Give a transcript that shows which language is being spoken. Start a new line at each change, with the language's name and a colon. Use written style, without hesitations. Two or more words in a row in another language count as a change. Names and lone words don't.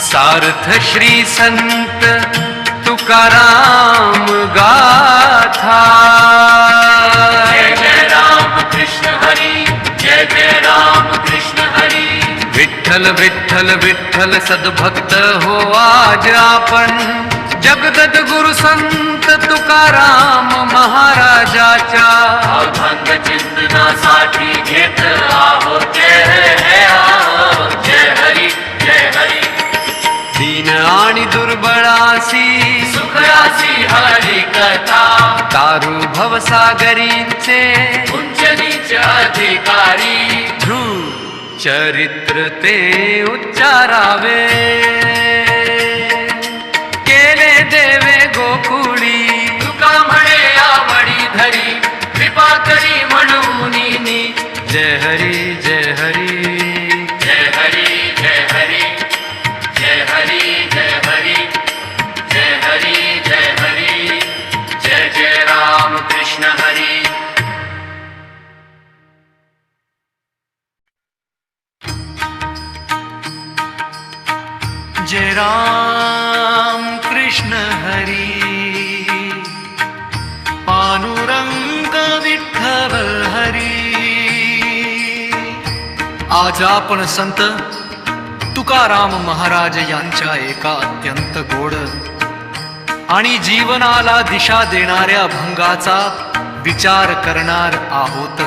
Marathi: अर्थ श्री संत तुकाराम गाथा। जय जय राम कृष्ण हरी, जय जय राम कृष्ण हरी। विठ्ठल विठ्ठल विठ्ठल सद्भक्त हो आज आपण, जगदत गुरु संत तुकाराम महाराजाच्या अभंग चिंतनासाठी घेत आहोत जय हरी जय हरी। दीन आणि दुर्बळासी सुखरासी हरी कथा, तारू भवसागरींचे उंच नीच अधिकारी। ध्रुव चरित्र ते उच्चारावे, केले देवे गोकुळी तुका म्हणे आवडी धरी, कृपा करी म्हणून नी। जय हरी जय हरी जय हरी जय हरी जय हरी जय हरी जय हरी जय हरी। जय जय राम कृष्ण हरी। जय राम कृष्ण हरी, पांडुरंग विठ्ठल हरी। आज आपण संत तुकाराम महाराज यांच्या एका अत्यंत गोड आणि जीवनाला दिशा देणाऱ्या अभंगाचा विचार करणार आहोत।